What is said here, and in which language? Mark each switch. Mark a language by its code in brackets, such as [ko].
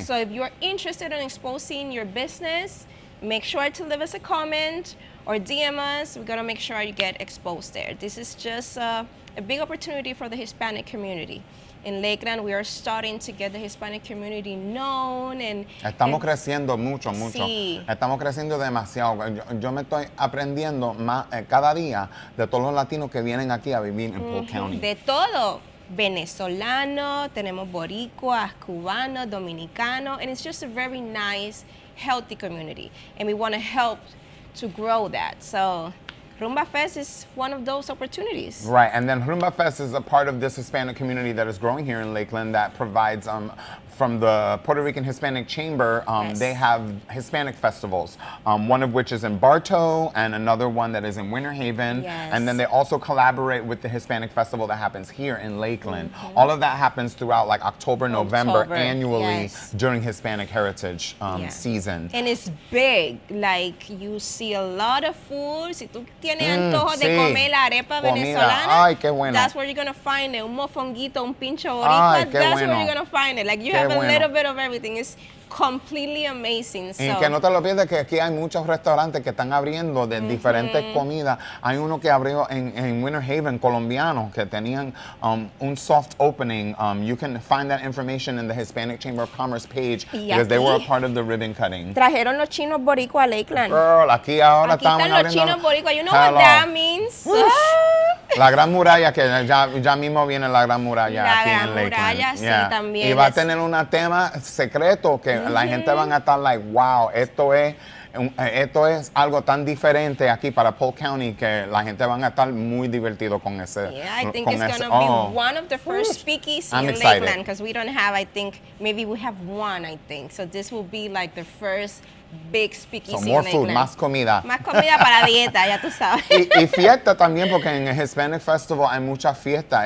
[en] So if you're interested in exposing your business, make sure to leave us a comment or DM us. We're gonna make sure you get exposed there. This is just a big opportunity for the Hispanic community. In Lakeland, we are starting to get the Hispanic community known. [es] Estamos creciendo mucho. Sí. Estamos creciendo demasiado. Yo me estoy aprendiendo más cada día de todos los latinos que vienen aquí a vivir en Polk County. De todo. Venezolano, tenemos boricuas, cubanos, dominicanos, [en] and it's just a very nice, healthy community. And we want to help to grow that. So Rumba Fest is one of those opportunities. Right, and then Rumba Fest is a part of this Hispanic community that is growing here in Lakeland that provides from the Puerto Rican Hispanic Chamber, they have Hispanic festivals, one of which is in Bartow and another one that is in Winter Haven. And then they also collaborate with the Hispanic festival that happens here in Lakeland. All of that happens throughout like October, November, annually during Hispanic Heritage season. And it's big, like you see a lot of food. [es] Si tú tienes antojo de comer la arepa venezolana, [en] that's where you're gonna find it. [es] Un mofonguito, un pincho boricua, that's where you're gonna find it. [en] Like you have a little bit of everything. It's completely amazing. [es] Y que no te lo pierdas, que aquí hay muchos restaurantes que están abriendo de diferentes comidas. Hay uno que abrió en Winter Haven, colombiano, que tenían un soft opening. [en] You can find that information in the Hispanic Chamber of Commerce page because they were a part of the ribbon cutting. [es] Trajeron los chinos boricua a Lakeland. Girl, aquí ahora estamos están los chinos boricua. [en] You know what that means? [es] La Gran Muralla, que ya mismo viene la Gran Muralla aquí en Lakeland. La Gran Muralla, sí, también. Y va a tener un tema secreto que la gente van a estar like, wow, esto es algo tan diferente aquí para Polk County que la gente van a estar muy divertido con ese. [en] Yeah, I think it's going to be one of the first speakeasy in Lakeland because we don't have, I think, maybe we have one, I think. So this will be like the first big speakeasy so more in food, Lakeland. [es] más comida. Más comida para dieta, ya tú sabes. Y fiesta también, porque en el Hispanic Festival hay mucha fiesta.